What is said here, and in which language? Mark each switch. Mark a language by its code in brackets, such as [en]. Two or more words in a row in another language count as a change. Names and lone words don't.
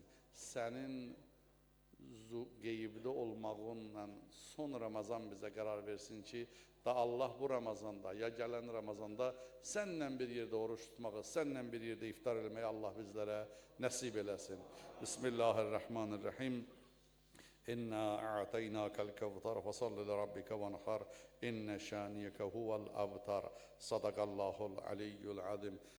[az] Sənin qeybdə olmağınla son Ramazan bizə qərar versin ki, da Allah bu Ramazanda, ya gələn Ramazanda sənlə bir yerdə oruç tutmağı, sənlə bir yerdə iftar eləməyi Allah bizlərə nəsib eləsin. [ar] بسم الله الرحمن الرحيم. إنا أعطيناك الكوثر فصل لربك وانحر. إن شانئك هو الأبتر صدق الله العلي العظيم.